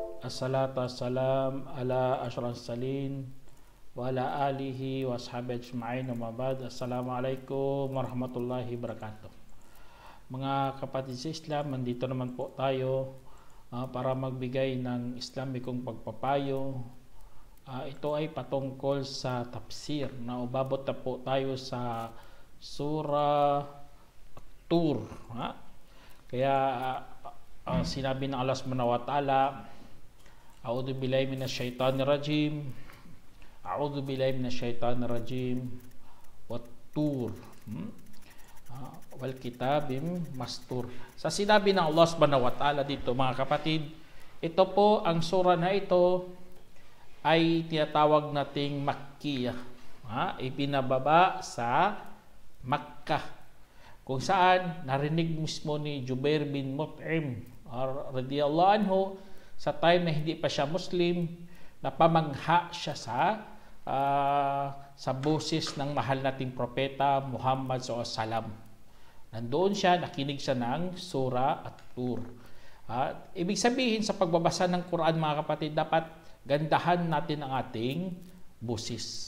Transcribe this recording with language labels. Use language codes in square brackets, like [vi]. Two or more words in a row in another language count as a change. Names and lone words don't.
[ar] الصلاة والسلام على أشرف المرسلين وعلى آله وأصحابه أجمعين وأما بعد. السلام عليكم ورحمة الله وبركاته. [tl] Mga kapatid sa Islam, nandito naman po tayo para magbigay ng Islamikong pagpapayo. Ito ay patungkol sa tafsir na ubabot na po tayo sa Surah Tur. Kaya sinabi ng [ar] الله سبحانه وتعالى، أعوذ بالله من الشيطان الرجيم. أعوذ بالله من الشيطان الرجيم. والطور. وكتاب مسطور. [tl] Sa sinabi ng [ar] الله سبحانه وتعالى [tl] dito, mga kapatid, ito po, ang surah na ito ay tinatawag nating Makkiyah. Ipinababa sa Makkah, kung saan narinig mismo ni Jubair bin Mut'im [ar] رضي الله عنه [tl] sa time na hindi pa siya Muslim, napamangha siya sa boses ng mahal nating propeta Muhammad SAW. Nandoon siya, nakinig siya ng Surah At-Tur. Ibig sabihin, sa pagbabasa ng Quran, mga kapatid, dapat gandahan natin ang ating boses.